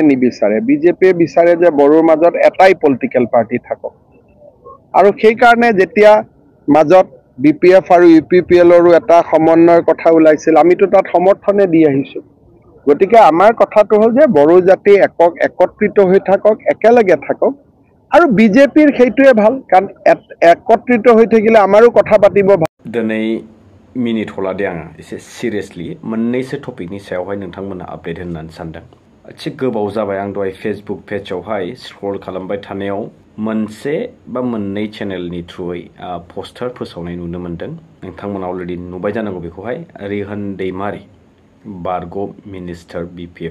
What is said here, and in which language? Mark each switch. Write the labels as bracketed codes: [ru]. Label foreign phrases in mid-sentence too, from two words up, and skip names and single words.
[as] নিবিচাৰে বিজেপিয়ে বিচাৰে যে বড়োৰ মাজত এটাই [en] political party [as] থাকক আৰু সেই কাৰণে যেতিয়া মাজত BPF আৰু UPPLৰো এটা সমন্বয়ৰ কথা ওলাইছিল আমিতো তাত সমৰ্থনে দি আহিছো গতিকে আমাৰ কথাটো হ'ল যে বড়ো জাতি একত্ৰিত হৈ থাকক একেলগে থাকক আৰু বিজেপিৰ সেইটোৱে ভাল কাৰণ একত্ৰিত হৈ থাকিলে আমাৰো কথা পাতিব [brx] दिनै मिनिट हलादे आङो एसे सिरियासलि मोननैसो टपिकनि सायावहाय नोंथांमोना आपडेट होननानै सानदों एसे गोबाव जाबाय आं दहाय फेसबुक पेजावहाय स्क्रल खालामबाय थानायाव मोनसे बा मोननै चेनेलनि थ्रुयै पोस्टार फोसावनाय नुनो मोनदों नोंथांमोना अलरेडि नुबाय जानांगौ बेखौहाय रिहन दैमारी बारग' मिनिस्टार BPF